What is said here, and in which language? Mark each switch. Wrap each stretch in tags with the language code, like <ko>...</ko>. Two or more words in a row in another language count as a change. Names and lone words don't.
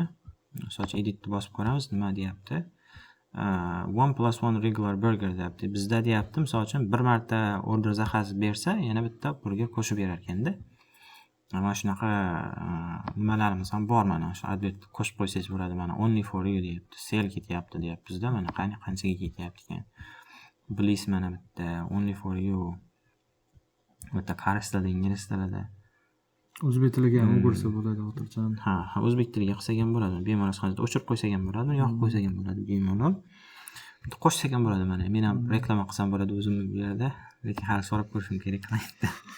<uz>Soch editni bosib ko'ramiz, nima deyapti? 1+1</uz> <en>regular burger</en> <uz>deyapti. Bizda deyapti, misol uchun bir marta order zakaz bersa, yana bitta burger qo'shib berar ekanda. Mana shunaqa nimalarimiz ham bor mana. Shu advert qo'shib qo'ysangiz bo'ladi mana.</uz> <en>Only for you</en> <uz>deyapti. Sale ketyapti deyapti bizda. Mana qanchaga ketyapti ekan. Bliss mana bitta</uz> <en>only for you.</en> <uz>Bitta koreys tilida, ingliz tilida. O'zbek tiliga ham o'girsa bo'ladi xotirjam. Ha, o'zbek tiliga qilsak ham bo'ladi. Bemalol qilib o'chirib qo'ysak ham bo'ladi, yoqib qo'ysak ham bo'ladi bemalol. Bitta qo'shsak ham bo'ladi mana. Men ham reklama qilsam bo'ladi o'zim bu yerda, lekin hali so'rab ko'rishim kerak qilayapti.</uz>